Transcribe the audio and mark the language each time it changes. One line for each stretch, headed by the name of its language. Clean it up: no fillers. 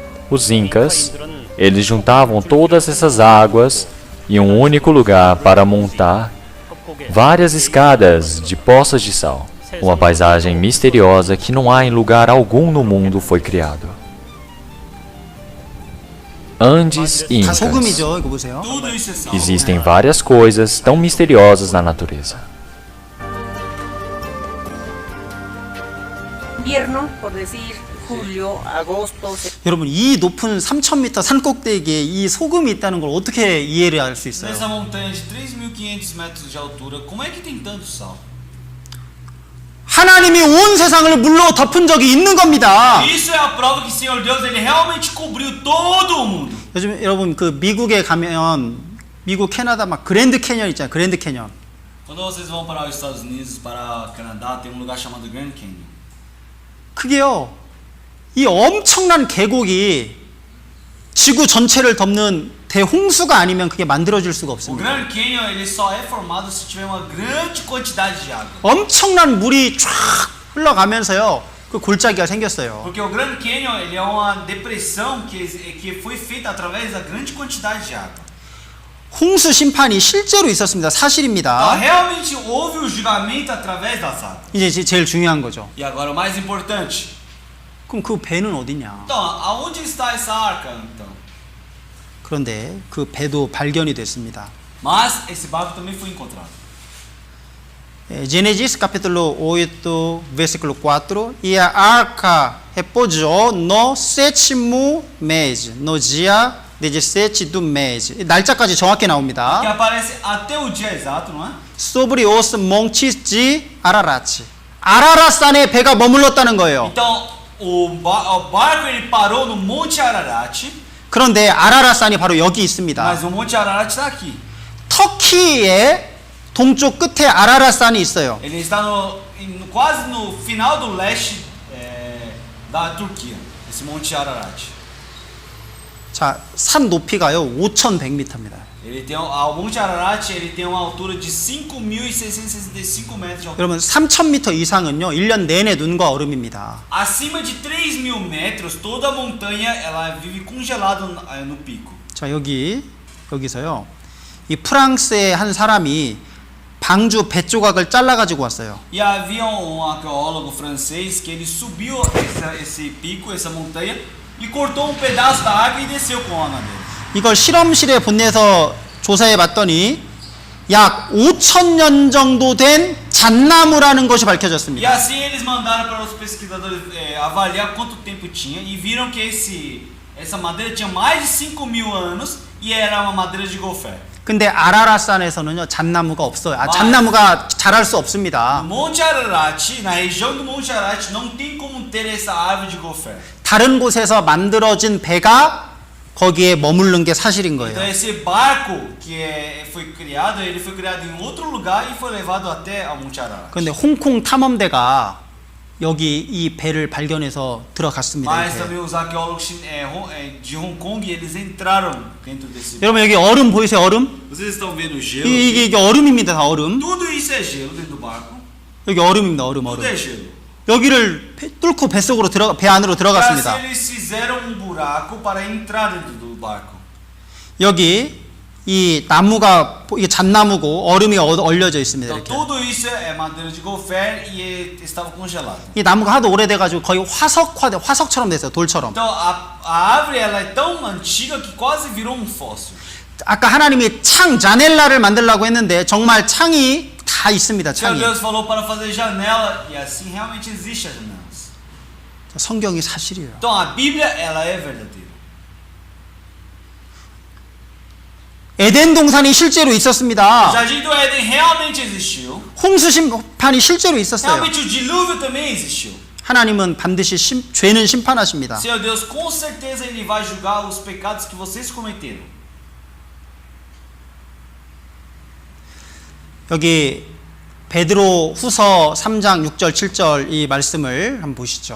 Portuguese: Os Incas, eles juntavam todas essas águas em um único lugar para montar várias escadas de poças de sal. Uma paisagem misteriosa que não há em lugar algum no mundo foi criado. Andes e
Korean: 다
Portuguese: Incas.
Korean: 소금이죠. 이거 보세요.
Portuguese: Tudo isso é sal. Existem várias coisas tão misteriosas na natureza.
Spanish: Invierno, por decir julio, agosto,
Korean: 여러분, 이 높은 3,000m 산꼭대기에 이 소금이 있다는 걸 어떻게 이해를 할 수 있어요?
Portuguese: Nessa montanha de 3.500 metros de altura, como é que tem tanto sal?
Korean: 하나님이 온 세상을 물로 덮은 적이 있는 겁니다.
Portuguese: Isso é a prova que o Senhor Deus, ele realmente cobriu todo o mundo.
Korean: 요즘 여러분 그 미국에 가면 미국 캐나다 막 그랜드 캐년 있잖아요. 그랜드 캐년.
Portuguese: Quando vocês vão para os Estados Unidos, para o Canadá, tem um lugar chamado Grand Canyon.
Korean: 그게요. 이 엄청난 계곡이 지구 전체를 덮는 대홍수가 아니면 그게 만들어질 수가
Portuguese: O
Korean: 없습니다.
Portuguese: Grand Canyon, ele só é formado se tiver uma grande quantidade de água.
Korean: 엄청난 물이 쫙 흘러가면서요. 그 골짜기가 생겼어요.
Portuguese: Porque o Grand Canyon, ele é uma depressão que foi feita através da grande quantidade de água.
Korean: 홍수 심판이 실제로 있었습니다.
Portuguese: Então,
Korean: 사실입니다.
Portuguese: realmente houve o julgamento através das águas.
Korean: 이제 제일 중요한 거죠.
Portuguese: E agora o mais importante.
Korean: 그럼 그 배는 어디냐?
Portuguese: Então, aonde está essa arca, então?
Korean: 그런데 그 배도 발견이 됐습니다.
Portuguese: Mas esse barco também foi encontrado. Gênesis capítulo 8, versículo 4. E a arca repousou no sétimo mês, no dia 17 do mês.
Korean: 날짜까지 정확히
Portuguese: Que
Korean: 나옵니다.
Portuguese: aparece até o dia exato, não é? Sobre os montes de Ararat.
Korean: 아라라산에 배가 머물렀다는 거예요.
Portuguese: Então, o barco ele parou no Monte Ararat,
Korean: 그런데 아라라산이 바로 여기 있습니다.
Portuguese: mas o Monte Ararat está aqui.
Korean: 터키의 동쪽 끝에 아라라산이 있어요.
Portuguese: Ele está quase no final do leste da Turquia, esse Monte Ararat.
Korean: 자, 산 높이가요 5,100m입니다.
Portuguese: O Monte Ararat ele tem uma altura de 5.665 metros de altura.
Korean: 여러분 3,000m 이상은요 1년 내내 눈과 얼음입니다.
Portuguese: Acima de 3.000 metros, toda a montanha ela vive congelada no pico.
Korean: 자, 여기서요 이 프랑스의 한 사람이 방주 배 조각을 잘라 가지고 왔어요.
Portuguese: E havia arqueólogo francês que ele subiu esse pico, essa montanha, e cortou pedaço da água e desceu com a madeira.
Korean: 이걸 실험실에 보내서 조사해 봤더니 약 5,000년 정도 된 잣나무라는 것이
Portuguese: E
Korean: 밝혀졌습니다.
Portuguese: assim eles mandaram para os pesquisadores avaliar quanto tempo tinha e viram que essa madeira tinha mais de 5.000 anos e era uma madeira de gofé.
Korean: 근데 아라라산에서는요 잣나무가 없어요. 잣나무가 자랄 수 없습니다.
Portuguese: No Monte Ararat, na região do Monte Ararat, não tem como ter essa árvore de gofé.
Korean: 다른 곳에서 만들어진 배가 거기에 머무른 게 사실인
Portuguese: Então
Korean: 거예요.
Portuguese: esse barco que foi criado, ele foi criado em outro lugar e foi levado até ao Monte Ararat.
Korean: 그런데 홍콩 탐험대가 여기 이 배를 발견해서 들어갔습니다.
Portuguese: Mas
Korean: 이렇게.
Portuguese: também os arqueólogos de Hong Kong, eles entraram dentro desse.
Korean: 여러분 여기 얼음 보이세요? 얼음?
Portuguese: Vocês estão vendo o gelo?
Korean: 이게 얼음입니다. 다 얼음.
Portuguese: Tudo isso é gelo dentro do barco.
Korean: 여기 얼음입니다. 얼음.
Portuguese: Tudo é gelo.
Korean: 여기를 뚫고 뱃속으로 배 안으로 들어갔습니다.
Portuguese: Assim eles fizeram buraco para entrar dentro do barco.
Korean: 여기 이 나무가 이게 잣나무고 얼음이 얼려져 있습니다.
Portuguese: Então
Korean: 이렇게.
Portuguese: tudo isso é madeira de gofer e estava congelado.
Korean: 이 나무가 하도 오래돼가지고 거의 화석처럼 됐어요. 돌처럼.
Portuguese: Então a árvore ela é tão antiga que quase virou um fóssil.
Korean: 아까 하나님이 창 자넬라를 만들라고 했는데 정말 창이 다 있습니다.
Portuguese: O Senhor
Korean: 창이.
Portuguese: Deus falou para fazer janela e assim realmente existe as janelas.
Korean: 성경이 사실이에요.
Portuguese: Então a Bíblia ela é verdadeira.
Korean: 에덴 동산이 실제로
Portuguese: O
Korean: 있었습니다.
Portuguese: jardim do Éden realmente existiu.
Korean: 홍수 심판이 실제로 있었어요.
Portuguese: Realmente o dilúvio também existiu.
Korean: 하나님은 반드시 죄는 심판하십니다.
Portuguese: Senhor Deus, com certeza Ele vai julgar os pecados que vocês cometeram.
Korean: 여기 베드로 후서 3장 6절 7절 이 말씀을 한번 보시죠.